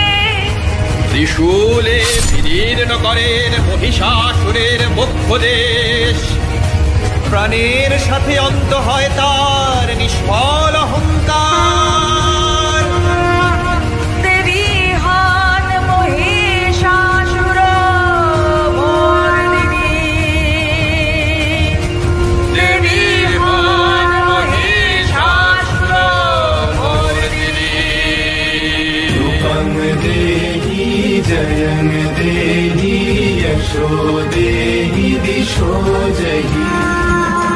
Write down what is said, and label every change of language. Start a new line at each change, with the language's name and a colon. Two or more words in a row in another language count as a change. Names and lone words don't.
Bangla: ত্রিশূলে বিদীর্ণ করেন মহিষাসুরের বক্ষদেশ প্রাণের সাথে অন্ত হয় তার নিষ্ফল অহংকার দেবী হন মহিষাসুর মর্দিনী দেবী হন মহিষাসুর মর্দিনী
Sanskrit: रूपं देहि जयं देहि यशो देहि दिशो जहि